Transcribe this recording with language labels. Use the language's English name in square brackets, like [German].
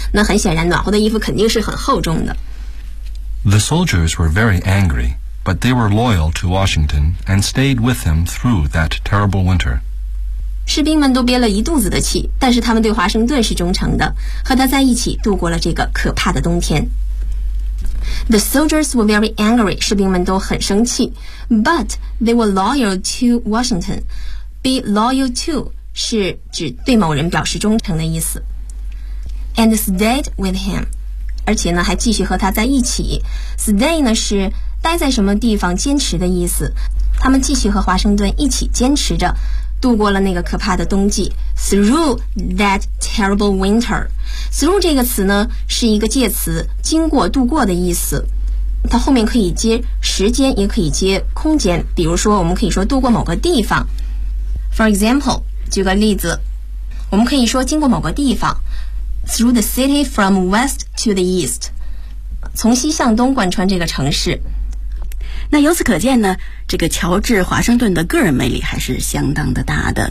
[Chinese] 那很显然，暖和的衣服肯定是很厚重的。 [English] The soldiers were very angry. But they were loyal to Washington and stayed with him through that terrible winter. [Chinese] 士兵们都憋了一肚子的气，但是他们对华盛顿是忠诚的，和他在一起度过了这个可怕的冬天。 [English] The soldiers were very angry. [Chinese] 士兵们都很生气。 [English] But they were loyal to Washington. Be loyal to [Chinese] 是指对某人表示忠诚的意思。 [English] And stayed with him. [Chinese] 而且呢，还继续和他在一起。Stay 呢是待在什么地方坚持的意思，他们继续和华盛顿一起坚持着，度过了那个可怕的冬季。 [English] Through that terrible winter. [Chinese] Through 这个词呢是一个介词，经过度过的意思，它后面可以接时间也可以接空间，比如说我们可以说度过某个地方。 [English] For example, [Chinese] 举个例子，我们可以说经过某个地方。 [English] Through the city from west to the east. [Chinese] 从西向东贯穿这个城市。那由此可见呢，这个乔治华盛顿的个人魅力还是相当的大的。